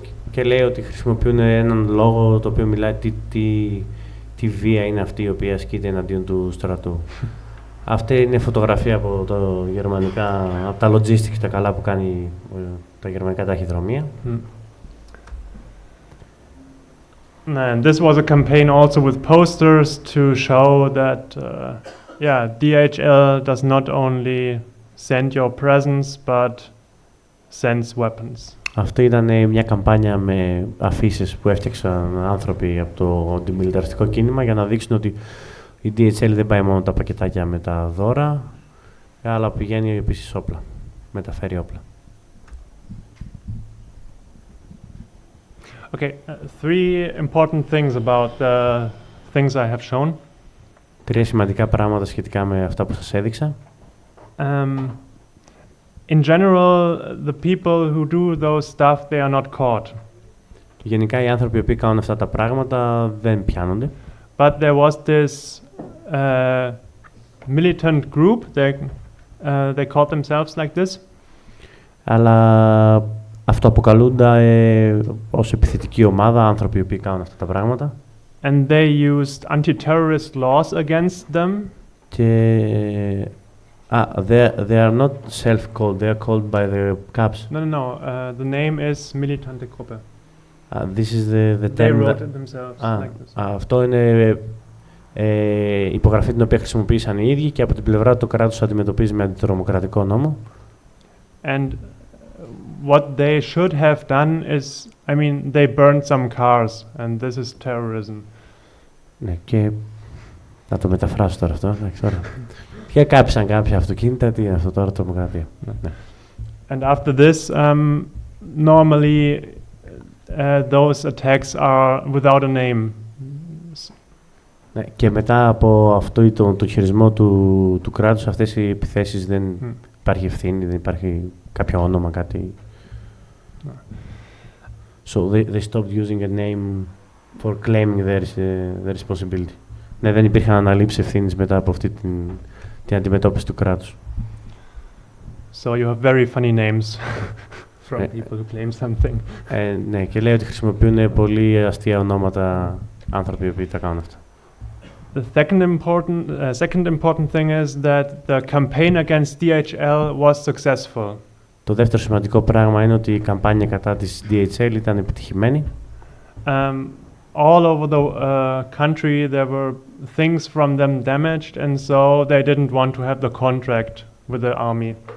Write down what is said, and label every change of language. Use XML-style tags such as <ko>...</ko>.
<el>Και λέει ότι χρησιμοποιούν έναν λόγο το οποίο μιλάει τι βία είναι αυτή η οποία ασκείται εναντίον του στρατού. Αυτή είναι φωτογραφία από το γερμανικά, από τα logistics, τα καλά που κάνει τα γερμανικά ταχυδρομεία.</el> <en>And this was a campaign also with posters to show that, DHL does not only send your presents, but sends weapons.</en> <el>Αυτή ήταν μια καμπάνια με αφήσεις που έφτιαξαν άνθρωποι από το αντιμιλιταριστικό κίνημα για να δείξουν ότι η DHL δεν πάει μόνο τα πακετάκια με τα δώρα, αλλά πηγαίνει επίσης όπλα, μεταφέρει όπλα.</el> <en>Okay, three important things about the things I have shown.</en> <el>Τρία σημαντικά πράγματα σχετικά με αυτά που σας έδειξα.</el> <en>In general, the people who do those stuff, they are not caught.</en> <el>Γενικά οι άνθρωποι που κάνουν αυτά τα πράγματα δεν πιάνονται.</el> <en>But there was this militant group, they called themselves like this.</en> <el>Αλλά αυτοαποκαλούνται ως επιθετική ομάδα, άνθρωποι που κάνουν αυτά τα πράγματα.</el> <en>And they used anti-terrorist laws against them. Και they are not self-called, they are called by the caps. No. The name is militante Gruppe. This is the term. They wrote it themselves like this.</en> <el>Αυτό είναι η υπογραφή την οποία χρησιμοποίησαν οι ίδιοι και από την πλευρά του κράτους αντιμετωπίζει με αντιτρομοκρατικό νόμο.</el> <en>And what they should have done is, I mean, they burned some cars, and this is terrorism.</en> <el>Ναι, και να το μεταφράσω τώρα αυτό. Και κάψαν κάποια αυτοκίνητα, τι είναι αυτό τώρα, τρομοκρατία. Ναι.</el> <en>And after this, normally those attacks are without a name.</en> <el>Ναι, και μετά από αυτό τον χειρισμό του κράτους, αυτές οι επιθέσεις δεν υπάρχει ευθύνη, δεν υπάρχει κάποιο όνομα, κάτι.</el> <en>So they stopped using a name for claiming their responsibility.</en> <el>Ναι, δεν υπήρχαν αναλήψεις ευθύνης μετά από αυτή την αντιμετώπιση του κράτους.</el> <en>So you have very funny names from people who claim something.</en> <el>Ναι, και λέει ότι χρησιμοποιούν πολύ αστεία ονόματα άνθρωποι που τα κάνουν αυτά.</el> <en>The second important thing is that the campaign against DHL was successful.</en> <el>Το δεύτερο σημαντικό πράγμα είναι ότι η καμπάνια κατά της DHL ήταν επιτυχημένη.</el> <en>All over the country there were things from them damaged, and so they didn't want to have the contract with the army.</en>